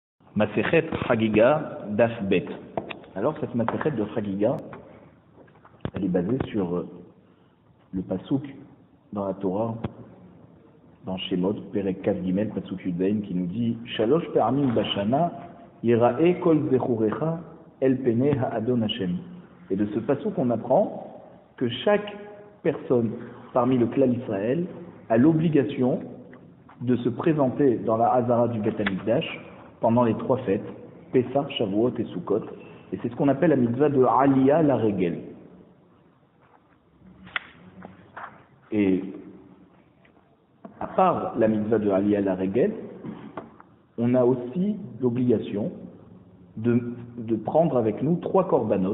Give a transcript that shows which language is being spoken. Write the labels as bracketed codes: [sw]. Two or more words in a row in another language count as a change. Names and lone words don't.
[he] מסכת חגיגה דף ב. [fr] Alors cette Masechet de Chagiga, elle est basée sur le pasouk dans la Torah, dans Shemot, [he] פרק כג, [fr] pasouk Yudzaïn, qui nous dit [he] שלוש פעמים בשנה יראה כל זכורך אל פני האדון השם. [fr] Et de ce pasouk on apprend que chaque personne parmi le clan Israël a l'obligation de se présenter dans la Hazara du [he] בית המקדש [fr] pendant les 3 fêtes, Pessah, Shavuot et Sukkot. Et c'est ce qu'on appelle la mitzvah de [he] עלייה לרגל. [fr] Et à part la mitzvah de [he] עלייה לרגל, [fr] on a aussi l'obligation de prendre avec nous 3 korbanot.